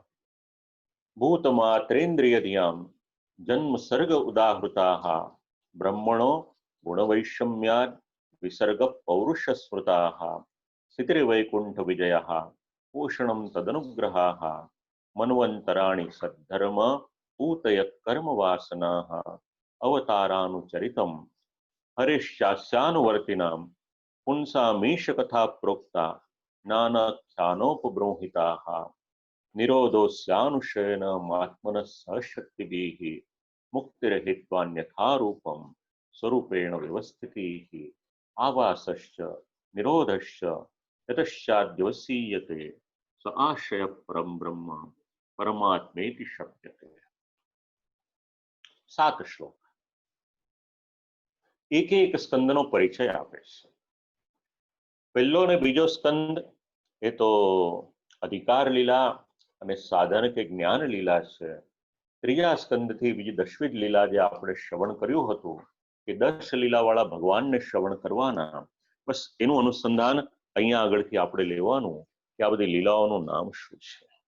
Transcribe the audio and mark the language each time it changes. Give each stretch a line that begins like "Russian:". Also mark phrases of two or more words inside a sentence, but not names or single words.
Sanskrit: ભૂતમાત્રેન્દ્રિયધિયામ જન્મ સર્ગ ઉદાહૃતાઃ બ્રહ્મણો ગુણવૈષમ્યાદ વિસર્ગ પૌરુષ સ્મૃતાઃ સ્થિતિર્વૈકુંઠ વિજયઃ પોષણમ તદનુગ્રહાઃ મન્વંતરાણી સદ્ધર્મ પૂતય કર્મ વાસનાઃ અવતારાનુચરિતમ હરિશ્ચાસ્યાનુવર્તિનામ પુંસામીશ કથા પ્રોક્તા જ્ઞાનાખ્યાનોપબૃંહિતાઃ निरोधोस्यानुशयन आत्मनः सहशक्तिभिः मुक्तिरहित्वान्यथा रूपं स्वरूपेण व्यवस्थितिः आवासश्च निरोधश्च यतश्चाद्यवसीयते स आशय परम ब्रह्म परमात्मेति शब्दते।
Gujarati: 7 શ્લોક એક એક સ્કંદનો પરિચય આપે છે. પહેલો ને બીજો સ્કંદ એ તો અધિકાર લીલા અને સાધન કે જ્ઞાન લીલા છે. ત્રીજા સ્કંદથી બીજી 10મી લીલા જે આપણે શ્રવણ કર્યું હતું કે 10 લીલાવાળા ભગવાનને શ્રવણ કરવાના, બસ એનું અનુસંધાન અહીંયા આગળથી આપણે લેવાનું કે આ બધી લીલાઓનું નામ શું છે.